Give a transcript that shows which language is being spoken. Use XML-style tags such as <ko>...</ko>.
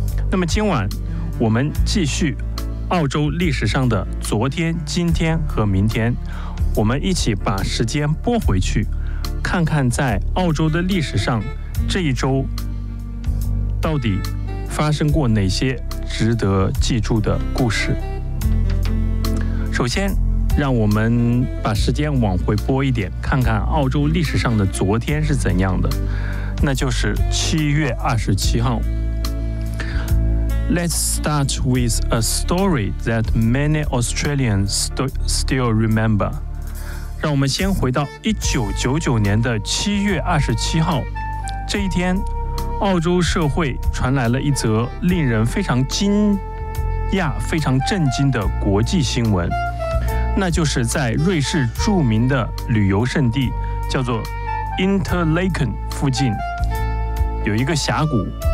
<zh>那么今晚我们继续澳洲历史上的昨天、今天和明天，我们一起把时间拨回去，看看在澳洲的历史上，这一周到底发生过哪些值得记住的故事。首先，让我们把时间往回拨一点，看看澳洲历史上的昨天是怎样的，那就是7月27号。</zh> <en>Let's start with a story that many Australians still remember.</en> <zh>让我们先回到1999年的7月27号。这一天，澳洲社会传来了一则令人非常惊讶、非常震惊的国际新闻，那就是在瑞士著名的旅游胜地，叫做 Interlaken 附近，有一个峡谷。</zh>